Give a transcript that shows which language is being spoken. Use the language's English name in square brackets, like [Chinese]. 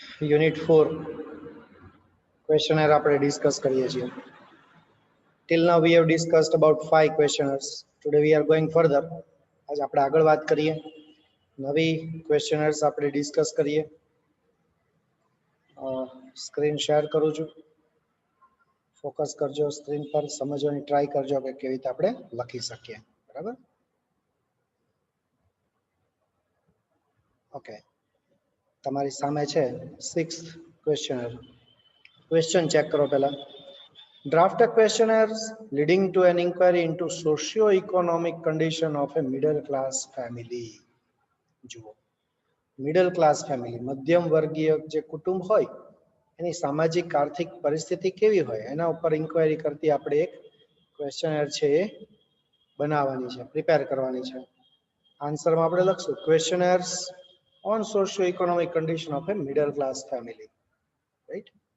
[Gujarati] Unit 4 questionnaire આપણે discuss કરીએ છીએ. [English] Till now we have discussed about 5 questionnaires. Today we are going further. [Gujarati] આજ આપણે આગળ વાત કરીએ. નવી questionnaires આપણે discuss કરીએ. સ્ક્રીન શેર કરું છું. ફોકસ કરજો સ્ક્રીન પર, સમજવાની ટ્રાય કરજો કે કેવી રીતે આપણે લખી શકીએ. બરાબર? ઓકે. તમારી સામે છે 6th questionnaire. Question check કરો પહેલા. [English] Draft a questionnaire leading to an inquiry into socio-economic condition of a middle class family. [Gujarati] જુઓ, મિડલ ક્લાસ ફેમિલી, મધ્યમ વર્ગીય જે કુટુંબ હોય એની સામાજિક આર્થિક પરિસ્થિતિ કેવી હોય એના ઉપર ઇન્ક્વાયરી કરતી આપણે એક ક્વેશ્ચનર છે એ બનાવવાની છે, પ્રિપેર કરવાની છે. આન્સરમાં આપણે લખશું [English] Questionnaires on socio economic condition of a middle class family. Right?